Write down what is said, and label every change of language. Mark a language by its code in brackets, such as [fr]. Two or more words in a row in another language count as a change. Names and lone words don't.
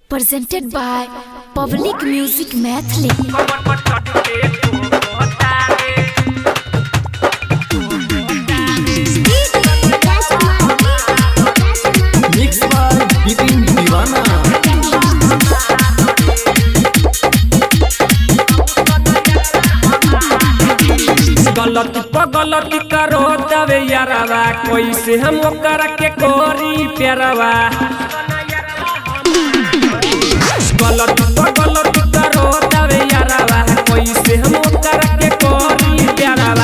[en] presented by Public Music Mathli. Mixed by Bipin Diwana. [bho] गलती पर गलती करो तबे यारवा कैसे हम ओकरा के करी प्यारवा। गलती पर गलती करो तबे यारवा कैसे हम ओकरा के करी प्यारवा।